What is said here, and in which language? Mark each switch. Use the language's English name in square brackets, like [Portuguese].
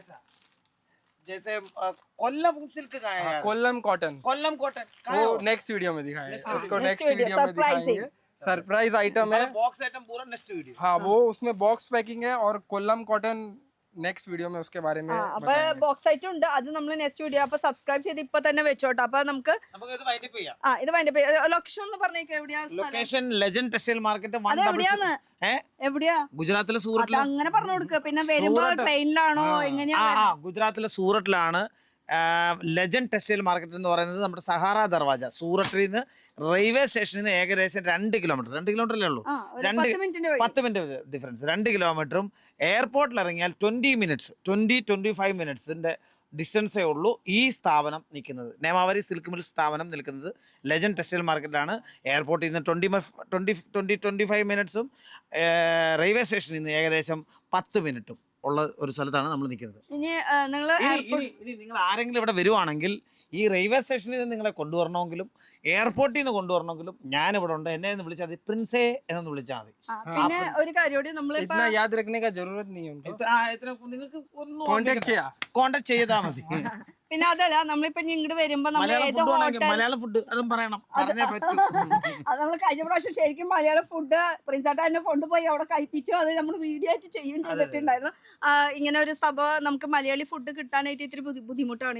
[Hindi] ऐसा जैसे कोल्लम सिल्क का है यार। कोल्लम कॉटन, कोल्लम कॉटन वो नेक्स्ट वीडियो में दिखाएंगे, इसको नेक्स्ट [English] video, [Hindi] वीडियो में [English] surprising. [Hindi] दिखाएंगे। सरप्राइज आइटम है। बॉक्स आइटम पूरा नेक्स्ट वीडियो। हाँ, वो उसमें बॉक्स पैकिंग है, और कोल्लम कॉटन नेक्स्ट वीडियो में उसके बारे में [Malayalam] അപ്പൊ ബോക്സ് ആയിട്ട് ഉണ്ട്, അത് നമ്മൾ നെക്സ്റ്റ് വീഡിയോ. അപ്പൊ സബ്സ്ക്രൈബ് ചെയ്ത് ഇപ്പൊ തന്നെ വെച്ചോട്ടോ. അപ്പൊ നമുക്ക് ഇത് വൈൻഡപ്പ് ചെയ്യാം. ഇത് അതിന്റെ ലൊക്കേഷൻ ഒന്ന് പറഞ്ഞേക്ക്, എവിടെയാ സ്ഥലം? ലൊക്കേഷൻ ലെജൻഡ് ടെക്സ്റ്റൈൽ മാർക്കറ്റ് അത് എവിടെയാന്ന്? എവിടെയാ? ഗുജറാത്തിലെ അത് സൂറത്തിൽ. അങ്ങനെ പറഞ്ഞു കൊടുക്ക. പിന്നെ വരുമ്പോ ട്രെയിനിലാണോ എങ്ങനെയാ? ഗുജറാത്തിലെ സൂററ്റിലാണ് ലെജൻഡ് ടെക്സ്റ്റൈൽ മാർക്കറ്റ് എന്ന് പറയുന്നത്. നമ്മുടെ സഹാറ ദർവാജ സൂററ്റിൽ നിന്ന് റെയിൽവേ സ്റ്റേഷനിൽ നിന്ന് ഏകദേശം 2 കിലോമീറ്റർ അല്ലേ ഉള്ളൂ. 10 മിനിറ്റ് ഡിഫറൻസ്. 2 കിലോമീറ്ററും എയർപോർട്ടിൽ ഇറങ്ങിയാൽ 25 മിനിറ്റ്സിന്റെ ഡിസ്റ്റൻസേ ഉള്ളൂ ഈ സ്ഥാപനം നിൽക്കുന്നത്. നേമാവരി സിൽക്ക് മിൽ സ്ഥാപനം നിൽക്കുന്നത് ലെജൻഡ് ടെക്സ്റ്റൈൽ മാർക്കറ്റിലാണ്. എയർപോർട്ടിൽ നിന്ന് 25 മിനിറ്റ്സും റെയിൽവേ സ്റ്റേഷനിൽ നിന്ന് ഏകദേശം 10 മിനിറ്റും ഉള്ള ഒരു സ്ഥലത്താണ് നമ്മൾ നിൽക്കുന്നത്. ഇനി നിങ്ങൾ ആരെങ്കിലും ഇവിടെ വരുവാണെങ്കിൽ ഈ റെയിൽവേ സ്റ്റേഷനിൽ നിന്ന് നിങ്ങളെ കൊണ്ടുവരണമെങ്കിലും എയർപോർട്ടിൽ നിന്ന് കൊണ്ടുവരണമെങ്കിലും ഞാനിവിടെ ഉണ്ട്. എന്നെ ഒന്ന് വിളിച്ചാൽ മതി, പ്രിൻസേ എന്നൊന്ന് വിളിച്ചാൽ മതി. പിന്നെ ഒരു കാര്യം നമ്മൾ [Hindi] इतना याद रखने का जरूरत नहीं है उनको। [Malayalam] നിങ്ങൾക്ക് ഒന്ന് [English] contact [Malayalam] ചെയ്താൽ മതി. പിന്നെ അതല്ല, നമ്മളിപ്പോ ഇങ്ങോട്ട് വരുമ്പോ നമ്മൾ ഏത് ഹോട്ടൽ, മലയാളം ഫുഡ് അതും പറയണം, പറഞ്ഞേ പറ്റൂ. അത് നമ്മൾ കഴിഞ്ഞ പ്രാവശ്യം ശരിക്കും മലയാളം ഫുഡ് പ്രിൻസാട്ട എന്നെ കൊണ്ടുപോയി അവിടെ കഴിപ്പിച്ചു. അത് നമ്മൾ വീഡിയോ ആയിട്ട് ചെയ്യുകയും ചെയ്തിട്ടുണ്ടായിരുന്നു. ഇങ്ങനെ ഒരു സഭ നമുക്ക് മലയാളി ഫുഡ് കിട്ടാനായിട്ട് ഇത്തിരി ബുദ്ധിമുട്ടാണ്.